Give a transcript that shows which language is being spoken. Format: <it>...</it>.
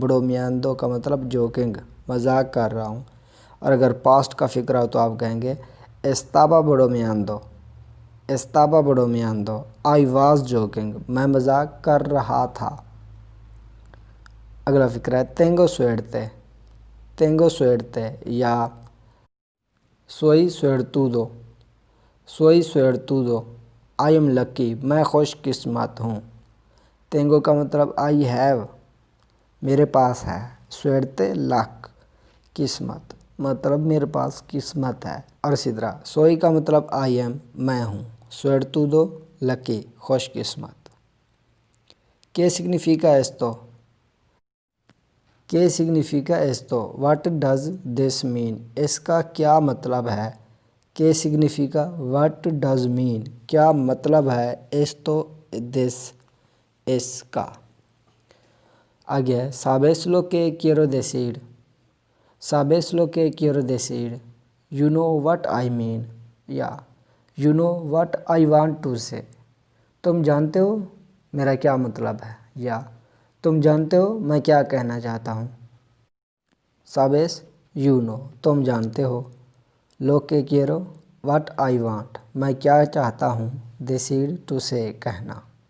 <hi>Bromeando का मतलब</hi> <en>joking,</en> <hi>मजाक कर रहा हूँ. और अगर पास्ट का फिक्र हो तो आप कहेंगे</hi> <es>estaba bromeando. Estaba bromeando.</es> <en>I was joking.</en> <hi>मैं मजाक कर रहा था. अगला फिक्र है</hi> <es>tengo suerte. Tengo suerte या soy suertudo. Soy suertudo.</es> <en>I am lucky.</en> <hi>मैं खुशकिस्मत हूँ.</hi> <es>Tengo</es> <hi>का मतलब</hi> <en>I have,</en> <hi>मेरे पास है. Suerte, luck, किस्मत, मतलब मेरे पास किस्मत है. और इसी तरह</hi> <es>soy</es> <hi>का मतलब</hi> <en>I am,</en> <hi>मैं हूँ. Suertudo, lucky, खुशकिस्मत.</hi> <es>¿Qué significa esto? ¿Qué significa esto?</es> <en>What does this mean?</en> <hi>इसका क्या मतलब है?</hi> <es>¿Qué significa?</es> <en>What does mean?</en> <hi>क्या मतलब है?</hi> <es>esto, this,</es> <hi>इसका. आगे</hi> <es>sabes lo que quiero decir. Sabes lo que quiero decir.</es> <en>You know what I mean. या you know what I want to say.</en> <hi>तुम जानते हो मेरा क्या मतलब है. या तुम जानते हो मैं क्या कहना चाहता हूँ.</hi> <es>Sabes,</es> <en>you know,</en> <hi>तुम जानते हो.</hi> <es>Lo que quiero,</es> <en>what I want,</en> <hi>मैं क्या चाहता हूँ.</hi> <es>Decir,</es> <en>to say,</en> <hi>कहना.</hi>